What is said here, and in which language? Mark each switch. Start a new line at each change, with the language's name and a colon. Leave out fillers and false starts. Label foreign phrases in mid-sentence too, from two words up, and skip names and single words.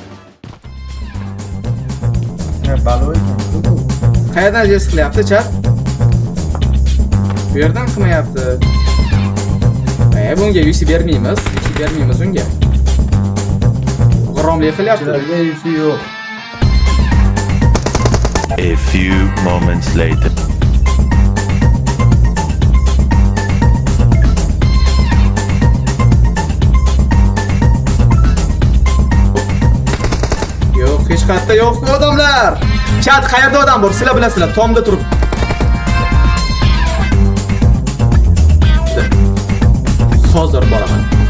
Uzbek: Balo ekan. Qayerdan jest qilyapti, chat? Bu yerdan qilmayapti. Bunga UC bermaymiz. UC bermaymiz unga. G'iromlik qilyapti. Sizlarga yusi yo'q.
English: A few moments later.
Uzbek: Yo'q, hech qayerda yo'q odamlar. Chat, qayerda odam bor? Sizlar bilasizlar, tomda turib. Hozir boraman.